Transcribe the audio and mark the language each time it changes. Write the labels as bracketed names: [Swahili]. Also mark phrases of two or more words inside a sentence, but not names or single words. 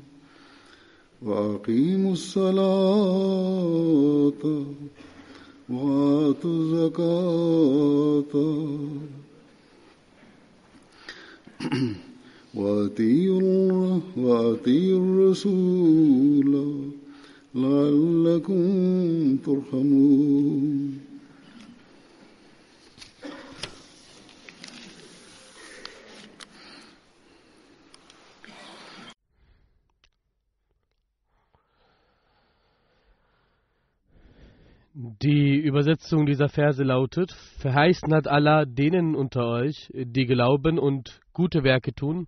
[Arabic] وأقيموا الصلاة وآتوا الزكاة وأطيعوا الرسول لعلكم ترحمون. [German] Die Übersetzung dieser Verse lautet: Verheißen hat Allah denen unter euch, die glauben und gute Werke tun,